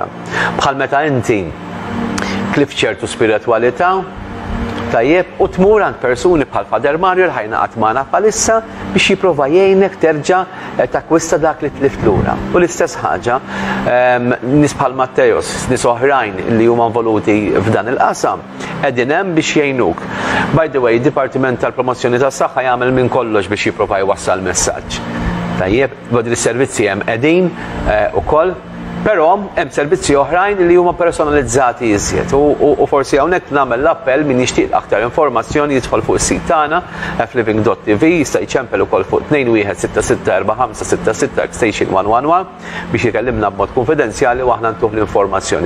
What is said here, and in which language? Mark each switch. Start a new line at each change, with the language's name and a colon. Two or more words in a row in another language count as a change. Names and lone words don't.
Maltese: Bħal meta inti klif ċertu spiritwalità, tajjeb, u tmur għand persuni bħal Fader Mario li ħajnaqat magħna bħalissa biex jipprova jgħinek terġa' takkwista dak li tlift lura. U l-istess ħaġa nies bħal Mattejos, nies oħrajn li huma involuti f'dan il-qasam qegħdin hemm biex jgħinuk.
English: By the way,
Maltese: id-Dipartiment tal-Promozzjoni tas-Saħħa jagħmel minn kollox biex jipprova jwassal messaġġ. Tajjeb, bad is-servizzi hemm qegħdin ukoll. Però hemm servizzi oħrajn li huma personalizzati iżjed u forsi hawnhekk nagħmel l-appell min jixtieq aktar informazzjoni jidħol fuq is-sit tagħna fliving.tv jista' jċempel ukoll fuq 21664566 Station 111 biex ikellimna b'mod konfidenzjali u aħna ntuh l-informazzjoni.